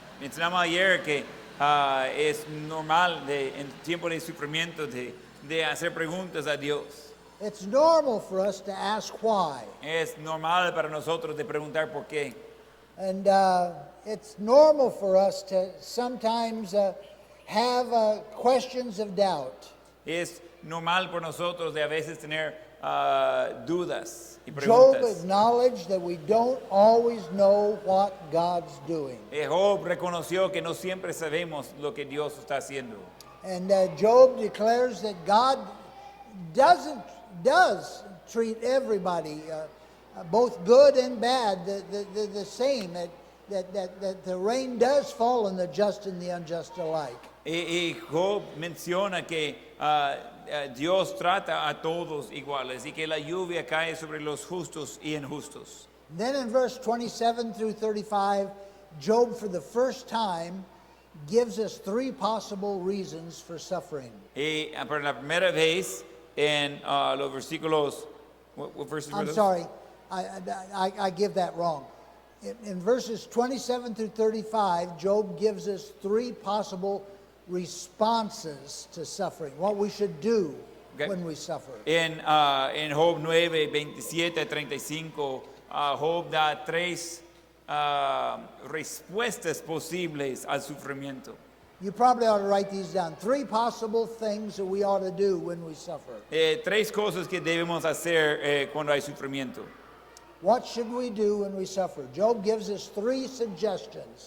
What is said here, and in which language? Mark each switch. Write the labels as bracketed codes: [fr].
[es] mencionamos ayer que es normal en tiempos de sufrimiento de hacer preguntas a Dios. [en] It's normal for us to ask why. [es] Es normal para nosotros de preguntar por qué. [en] And it's normal for us to sometimes have questions of doubt. [es] Es normal por nosotros de a veces tener dudas y [en] Job [es] preguntas. [en] acknowledged that we don't always know what God's doing. [es] Job reconoció que no siempre sabemos lo que Dios está haciendo. [en] And Job declares that God does treat everybody, both good and bad, the same, that the rain does fall on the just and the unjust alike. [es] Y Job menciona que Dios trata a todos iguales y que la lluvia cae sobre los justos y injustos. [en] Then in verse 27 through 35, Job, for the first time, gives us three possible reasons for suffering. [es] Y por la primera vez en los versículos, [en] what verses were I'm those? sorry, I give that wrong. In verses 27 through 35, Job gives us three possible responses to suffering, what we should do Okay. when we suffer. [es] En Job 9, 27 a 35, Job da tres respuestas posibles al sufrimiento. [en] You probably ought to write these down. Three possible things that we ought to do when we suffer. [es] Tres cosas que debemos hacer cuando hay sufrimiento. [en] What should we do when we suffer? Job gives us three suggestions.